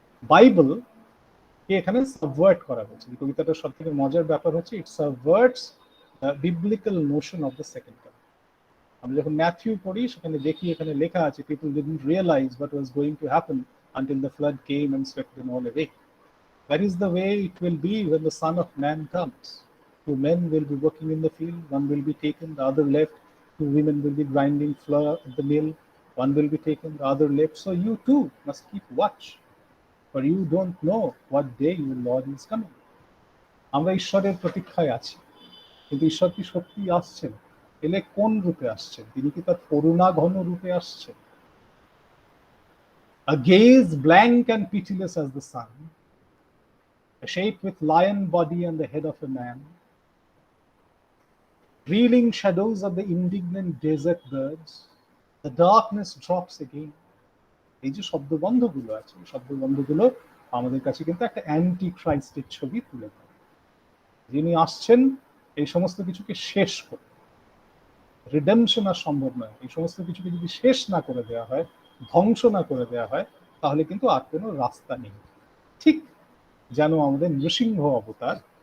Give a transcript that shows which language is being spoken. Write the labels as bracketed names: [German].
[Bangla] Bible কে এখানে subvert করা হয়েছে। এই কবিতাটার সব থেকে মজার ব্যাপার হচ্ছে [English] It subverts the biblical notion of the second coming. [Bangla] আমরা যখন ম্যাথিউ পড়ি সেখানে দেখি এখানে লেখা আছে [English] People didn't realise what was going to happen until the flood came and swept them all away. That is the way it will be when the Son of Man comes. 2 men will be working in the field, one will be taken, the other left. 2 women will be grinding flour at the mill, one will be taken, the other left. So you too must keep watch, for you don't know what day your Lord is coming. [Bangla] আমরা ঈশ্বরের প্রতীক্ষায় আছি, কিন্তু ঈশ্বর কি সত্যি আসছেন? এলে কোন রূপে আসছেন? তিনি কি তার করুণা ঘন রূপে আসছেন? [English] A gaze blank and pitiless as the sun, a shape with lion body and the head of a man, reeling shadows of the indignant desert birds, the darkness drops again. [Bangla] এই যে শব্দবন্ধগুলো আছে, শব্দবন্ধগুলো আমাদের কাছে কিন্তু একটা অ্যান্টি ক্রাইস্টের ছবি তুলে ধরে, যিনি আসছেন এই সমস্ত কিছুকে শেষ করে। রিডেমশন আর সম্ভব নয়, এই সমস্ত কিছুকে যদি শেষ না করে দেওয়া হয়, ধ্বংস না করে দেওয়া হয়, তাহলে কিন্তু আর কোনো রাস্তা নেই। ঠিক যেন আমাদের নৃসিংহ অবতার